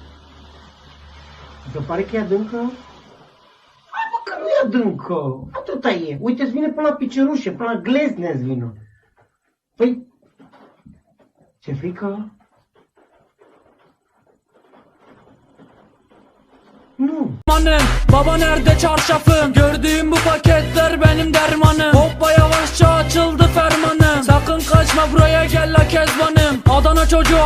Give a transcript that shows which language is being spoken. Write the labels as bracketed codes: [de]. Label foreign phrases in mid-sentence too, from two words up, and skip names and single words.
[ro] Se pare că e adâncă? Hai mă că nu e adâncă. Atâta e. Uite, îți vine până la picerușe, până la glezne îți vină. Păi, ce frică? Nu. [tr] Baba nerede çarşafım? Gördüğüm bu paketler benim dermanım. Hoppa yavaşça açıldı fermanım. Sakın kaçma buraya gel la kezbanım. Adana çocuğu